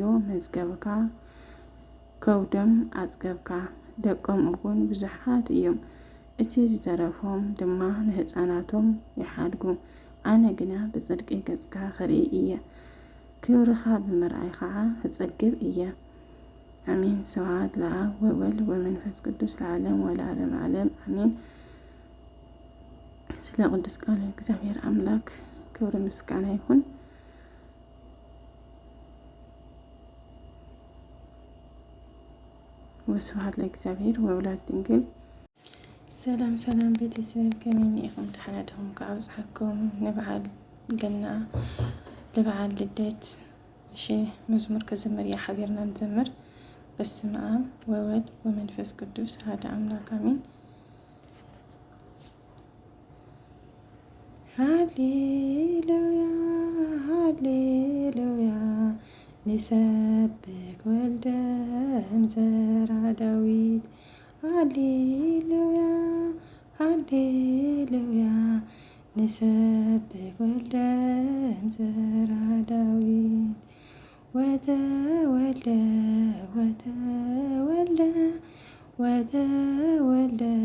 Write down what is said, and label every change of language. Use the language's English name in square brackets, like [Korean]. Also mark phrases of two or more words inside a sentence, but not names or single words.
[Tigrinya] መዝገብካ ከውዶም ኣጽገብካ፣ ደቆም እውን ብዙሓት እዮም። እቲ ዝተረፎም ድማ ንህፃናቶም ይሓድጉ። ኣነ ግና ብጽድቂ ገጽካ ክርኢ እየ፣ ክብርኻ ብምርኣይ ከዓ ክጸግብ እየ። አሜን። [Geez] ስብሐት ለአብ ወወልድ ወመንፈስ ቅዱስ ለዓለም ወለዓለም ዓለም አሜን። [Amharic] ስለ ቅዱስ ቃል እግዚአብሔር አምላክ ክብር ምስጋና ይሁን። [Geez] ወስብሐት ለእግዚአብሔር ወወላዲቱ ድንግል። [Tigrinya] ሰላም ሰላም ቤተሰብ ከመይ ኢኹም? ደህና ዲኹም? ከኣብዝሓኩም ንበዓል ገና ለበዓል ልደት እሺ መዝሙር ከዘመር እያ ሓቢርና ንዘምር። [Geez] በስመ አብ ወወልድ ወመንፈስ ቅዱስ አሐዱ አምላክ አሜን። ሃሌሉያ ሃሌሉያ ንሰብክ ወልደ እምዘራ ዳዊት ሃሌሉያ ሃሌሉያ ንሰብክ ወልደ እምዘራ ዳዊት ወተወልደ ወተወልደ ወተወልደ